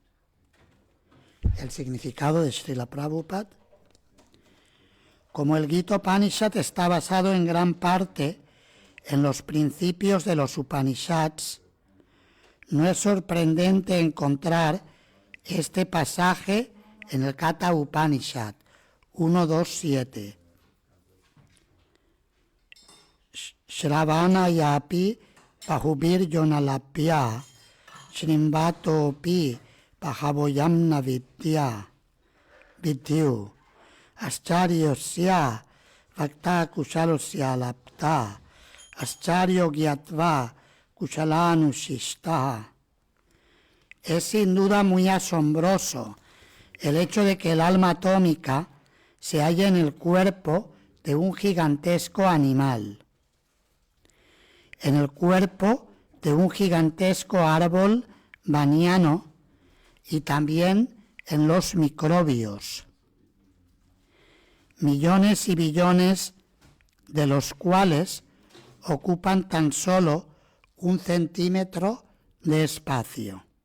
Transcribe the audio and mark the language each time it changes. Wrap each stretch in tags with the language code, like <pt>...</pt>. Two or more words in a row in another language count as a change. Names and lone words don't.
<es>El significado de Srila Prabhupada: como el Gita Upanishad está basado en gran parte en los principios de los Upanishads, no es sorprendente encontrar este pasaje en el Katha Upanishad 1.2.7.</es> <sa>Shravana yapi bahubir yonalapya shrimvato pi bahavoyamna vidya vidyu aschariyosya vakta kushalosya lapta ascharyo gyatva kusalanushishta.</sa> <es>Es sin duda muy asombroso el hecho de que el alma atómica se halla en el cuerpo de un gigantesco animal, en el cuerpo de un gigantesco árbol baniano y también en los microbios, millones y billones de los cuales ocupan tan solo 1 centímetro de espacio.</es>